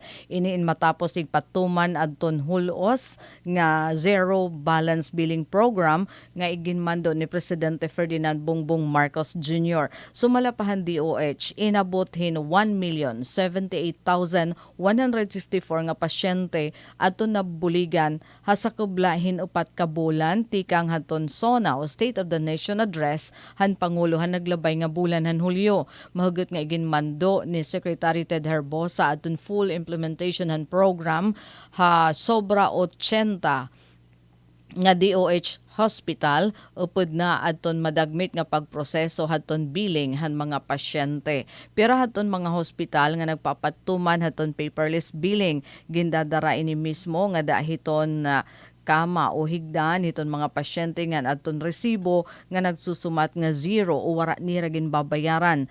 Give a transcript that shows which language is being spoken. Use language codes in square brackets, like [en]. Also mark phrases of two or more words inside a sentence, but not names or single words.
[war] Iniin matapos igpatuman adton hulos nga zero balance billing program nga iginmando ni Presidente Ferdinand Bongbong Marcos Jr. Sumalapahan DOH, inabot hin 1,078,164 nga pasyente ato nabuligan hasakublahin upat ka bulan tikang haton SONA o State of the Nation Address han Pangulo han naglabay nga bulan han Hulyo. Mahugot nga iginmando ni Secretary Ted Herbosa aton [en] full implementation [war] han program ha sobra 80 nga DOH hospital upod na adton madagmit nga pagproseso hadton billing han mga pasyente. Pero hadton mga hospital nga nagpapatuman hadton [en] paperless billing [war] gindadara ini mismo nga dahiton kama o higdan hiton mga pasyente nga adton resibo nga nagsusumat nga zero o wara ni ra ginbabayaran.